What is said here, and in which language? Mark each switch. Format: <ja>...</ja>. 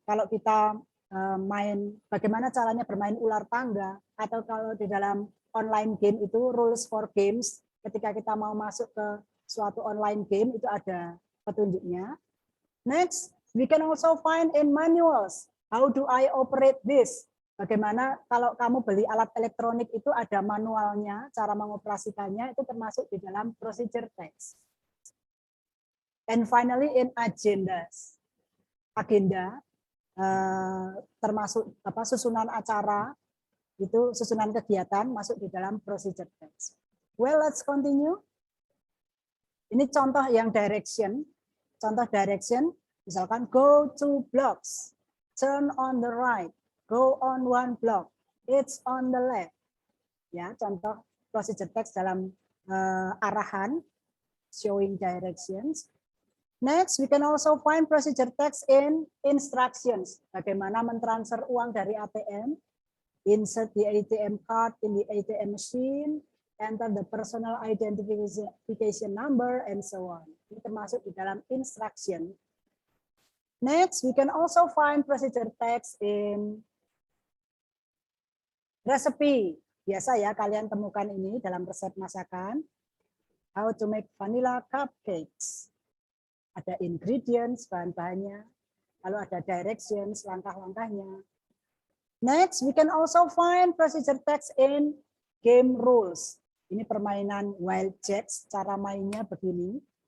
<id>Kalau kita main, bagaimana caranya bermain ular tangga, atau kalau di dalam online game itu rules for games, ketika kita mau masuk ke suatu online game itu ada petunjuknya.</id> <en>Next, we can also find in manuals. How do I operate this?</en> <id>Bagaimana kalau kamu beli alat elektronik itu ada manualnya, cara mengoperasikannya itu termasuk di dalam procedure text.</id> <en>And finally in agendas.</en> <id>Agenda termasuk susunan acara, itu susunan kegiatan masuk di dalam procedure text.</id> <en>Well, let's continue.</en> <id>Ini contoh yang direction. Contoh direction, misalkan</id> <en>go 2 blocks, turn on the right, go on 1 block, it's on the left.</en> <id>Ya, contoh procedure text dalam arahan,</id> <en>showing directions. Next, we can also find procedure text in instructions.</en> <id>Bagaimana mentransfer uang dari ATM,</id> <en>insert the ATM card in the ATM machine, enter the personal identification number, and so on.</en> <id>Ini termasuk di dalam instruction.</id> <en>Next, we can also find procedure text in recipe.</en> <id>Biasa ya kalian temukan ini dalam resep masakan.</id> <en>How to make vanilla cupcakes.</en> <id>Ada ingredients, bahan-bahannya. Lalu ada directions, langkah-langkahnya.</id> <en>Next, we can also find procedure text in game rules.</en> <id>Ini permainan Wild Jacks, cara mainnya begini.</id>